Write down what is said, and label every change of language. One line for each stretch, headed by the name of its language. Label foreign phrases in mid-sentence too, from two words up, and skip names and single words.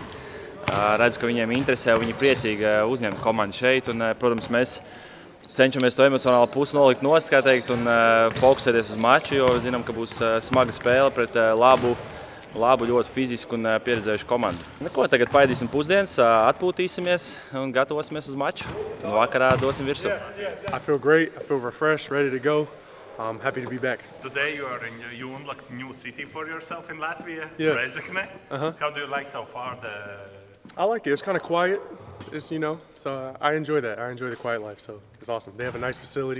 Latvian: Redzu, ka viņiem interesē un viņi priecīgi uzņemt komandu šeit un, protams, mēs cenšamies to emocionālu pusi nolikt nost, kā teikt, un fokusēties uz maču, jo zinām, ka būs smaga spēle pret labu, ļoti fizisku un pieredzējušu komandu. Neko, tagad paēdīsim pusdienas, atpūtīsimies un gatavosimies uz maču. Un vakarā dosim virsū.
English: I feel great, I feel refreshed, ready to go. I'm happy to be back. Today you unlocked a new city for yourself in Latvia, Yeah. Rēzekne. How do you like so far I like it. It's kind of quiet, it's, you know, so I enjoy that. I enjoy the quiet life, so it's awesome. They have a nice facility.